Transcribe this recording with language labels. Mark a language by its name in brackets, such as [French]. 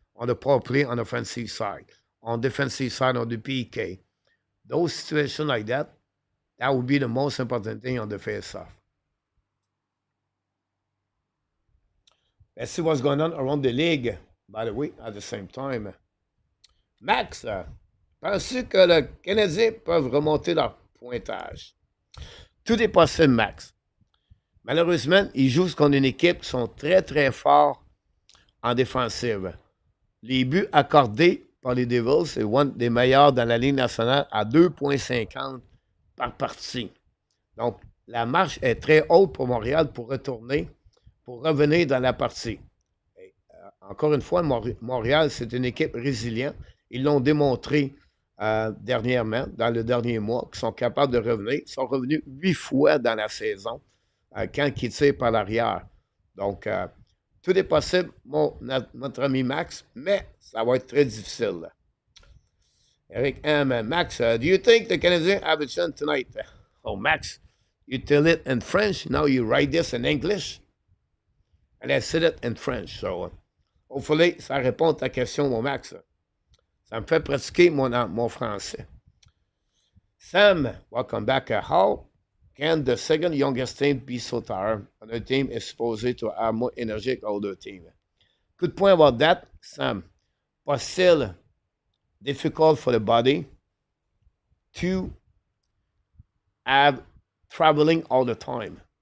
[English] on the power play on the offensive side, on defensive side on the PK. Those situations like that, that would be the most important thing on the face-off. Let's see what's going on around the league, by the way, at the same time. [French] Max, penses-tu que le Canadien peuvent remonter leur pointage? Tout est possible, Max. Malheureusement, ils jouent contre une équipe qui sont très, très forts en défensive. Les buts accordés par les Devils, c'est un des meilleurs dans la Ligue nationale à 2,50 par partie. Donc, la marche est très haute pour Montréal pour revenir dans la partie. Et, encore une fois, Montréal, c'est une équipe résiliente. Ils l'ont démontré dernièrement, dans le dernier mois, qu'ils sont capables de revenir. Ils sont revenus 8 fois dans la saison quand ils tirent par l'arrière. Donc, tout est possible, notre ami Max, mais ça va être très difficile. Eric M. [English] Max, do you think the Canadiens have a chance tonight? Oh, Max, you tell it in French. Now you write this in English. And I said it in French. So, hopefully, [French] ça répond à ta question, mon Max. Ça me fait pratiquer mon français. [English] Sam, welcome back. How can the second youngest team be so tired when a team is supposed to have more energetic older team? Good point about that, Sam. But still difficult for the body to have traveling all the time.